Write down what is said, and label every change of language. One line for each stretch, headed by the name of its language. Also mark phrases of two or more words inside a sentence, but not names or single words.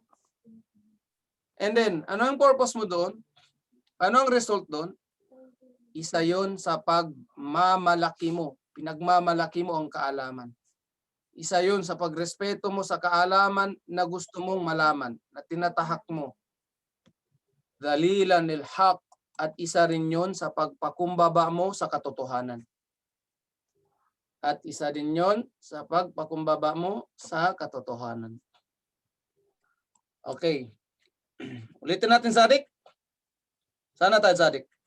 English: And then,
Filipino: ano yung purpose mo doon? Ano ang result doon? Isa yon sa pagmamalaki mo. Pinagmamalaki mo ang kaalaman. Isa yon sa pagrespeto mo sa kaalaman na gusto mong malaman, na tinatahak mo.
Arabic: ذليلا للحق,
Filipino: at isa rin yon sa pagpakumbaba mo sa katotohanan. At isa din yon sa pagpakumbaba mo sa katotohanan. Okay. Ulitin natin, Sadik. Sana tayo, Sadik.